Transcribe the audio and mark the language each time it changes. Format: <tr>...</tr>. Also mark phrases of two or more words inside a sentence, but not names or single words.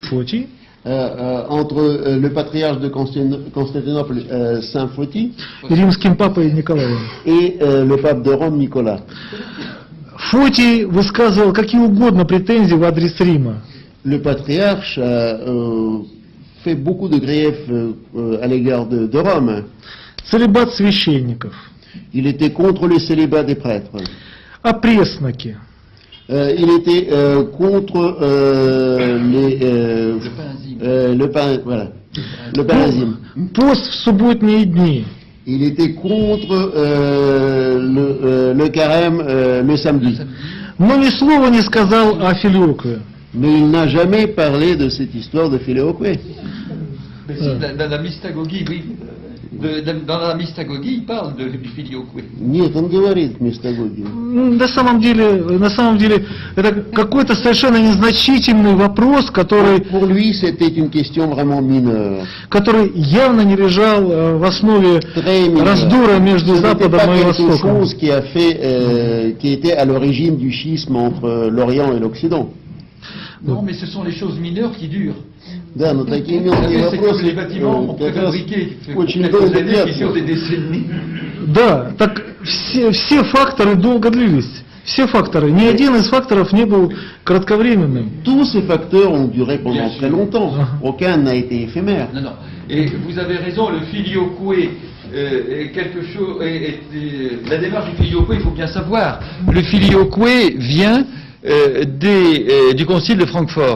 <ru>Фотий</ru> <fr>entre le patriarche de Constantinople, Saint Photie,</fr> <ru>и римским папой Николаем.</ru> <fr>et le pape de Rome, Nicolas.</fr> <ru>Фотий высказывал какие угодно претензии в адрес Рима.</ru> <fr>Le patriarche a fait beaucoup de griefs à l'égard de Rome.</fr> <ru>Целибат священников,</ru> <fr>Il était contre le célibat des prêtres.</fr> <ru>опресноки,</ru> <fr>Il était contre le parasime.</fr> <ru>пост в субботние дни,</ru> <fr>Il était contre le carême le samedi.</fr> <ru>но ни слова не сказал о Филиокве.</ru> <fr>Mais il n'a jamais parlé de cette histoire de Filioque. Mais si, dans la mystagogie, oui. Dans la mystagogie, il parle du Filioque.</fr> <ru>Нет, он говорит мистагогию. На самом деле, это какой-то совершенно незначительный вопрос, который</ru> <fr>Pour lui, c'était une question vraiment mineure.</fr> <ru>явно не лежал в основе</ru> <fr>Très mineure.</fr> <ru>раздора между</ru> <fr>Ce n'était</fr> <ru>Западом</ru> <fr>pas</fr> <ru>и</ru> <fr>quelque</fr> <ru>Востоком.</ru> <fr>chose qui était à l'origine du schisme entre l'Orient et l'Occident. Non, mais ce sont les choses mineures qui durent.</fr> <ru>Да, но такие</ru> <fr>Vous</fr> <ru>мелкие</ru> <fr>savez, c'est comme les</fr> <ru>вопросы</ru> <fr>bâtiments</fr> <ru>как раз</ru> <fr>préfabriqués qui</fr> <ru>очень</ru> <fr>fait</fr> <ru>долго</ru> <fr>quelques années, qui</fr> <ru>длятся.</ru> <fr>durent des décennies.</fr> <ru>Да, так все факторы долго длились. Все факторы. Ни один из факторов не был кратковременным.</ru> <fr>Tous ces facteurs ont duré pendant Bien très sûr. longtemps. Aucun n'a été éphémère. Non, non. Et vous avez raison, le Filioque est quelque chose. La démarche du Filioque, il faut bien savoir. Le Filioque vient du Concile de Francfort.</fr>